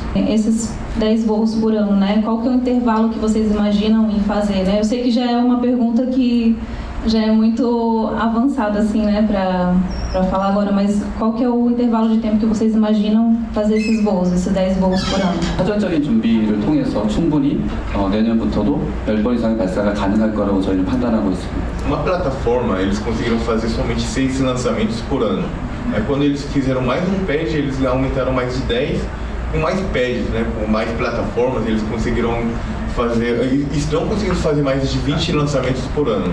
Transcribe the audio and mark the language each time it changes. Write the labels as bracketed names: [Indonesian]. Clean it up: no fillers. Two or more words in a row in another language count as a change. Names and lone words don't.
[Portuguese] Esses 10 voos por ano, né? Qual que é o intervalo que vocês imaginam em fazer, né? Eu sei que já é uma pergunta que já é muito avançada, assim, né, para falar agora, mas qual que é o intervalo de tempo que vocês imaginam fazer esses voos, esses 10 voos por ano? [Korean] 사전적인 준비를 통해서 충분히 내년부터도 10번 이상의 발사가 가능할 거라고 저희는 판단하고 있습니다. [Portuguese] Uma plataforma, eles conseguiram fazer somente 6 lançamentos por ano. Quando eles fizeram mais um pad, eles aumentaram mais de 10, com mais pads, né, com mais plataformas, eles conseguiram fazer, estão conseguindo fazer mais de 20 lançamentos por ano.